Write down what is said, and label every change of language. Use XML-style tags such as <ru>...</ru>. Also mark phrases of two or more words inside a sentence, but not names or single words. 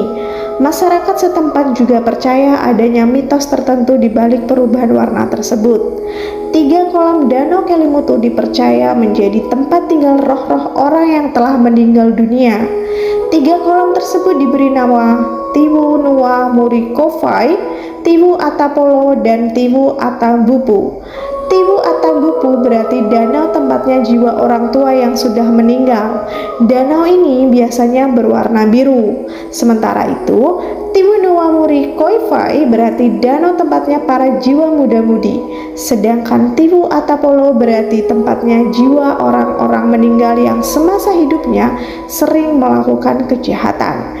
<id>Masyarakat setempat juga percaya adanya mitos tertentu di balik perubahan warna tersebut. 3 kolam Danau Kelimoutu dipercaya menjadi tempat tinggal roh-roh orang yang telah meninggal dunia. 3 kolam tersebut diberi nama Tiwu Nuwa Muri Kovai, Tiwu Atapolo, dan Tiwu Atambupu. Tiwu Atambupu berarti danau tempatnya jiwa orang tua yang sudah meninggal. Danau ini biasanya berwarna biru. Sementara itu, Tiwu Nuwa Muri Kovai berarti danau tempatnya para jiwa muda-mudi. Sedangkan Tiwu Atapolo berarti tempatnya jiwa orang-orang meninggal yang semasa hidupnya sering melakukan kejahatan.</id>